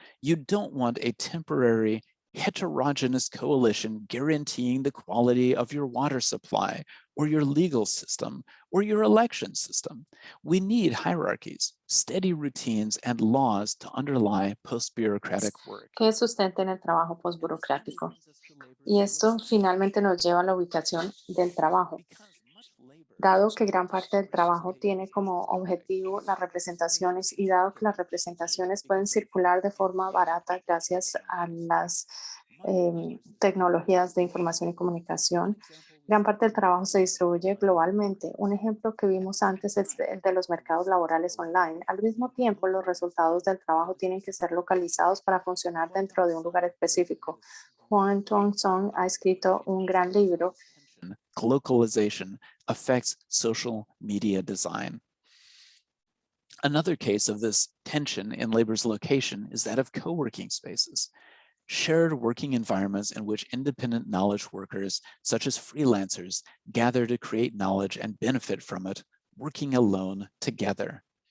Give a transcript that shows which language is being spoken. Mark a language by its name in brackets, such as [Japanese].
[English] You don't want a temporary heterogeneous coalition guaranteeing the quality of your water supply or your legal system or your election system. We need hierarchies, steady routines, and laws to underlie post-bureaucratic work. [Spanish] Que sustenten el trabajo postburocrático. Y esto finalmente nos lleva a la ubicación del trabajo. Dado que gran parte del trabajo tiene como objetivo las representaciones y dado que las representaciones pueden circular de forma barata gracias a las tecnologías de información y comunicación, gran parte del trabajo se distribuye globalmente. Un ejemplo que vimos antes es el de los mercados laborales online. Al mismo tiempo, los resultados del trabajo tienen que ser localizados para funcionar dentro de un lugar específico. Juan Tuong Song ha escrito un gran libro. [English] Localization affects social media design. Another case of this tension in labor's location is that of co-working spaces, shared working environments in which independent knowledge workers, such as freelancers, gather to create knowledge and benefit from it, working alone together.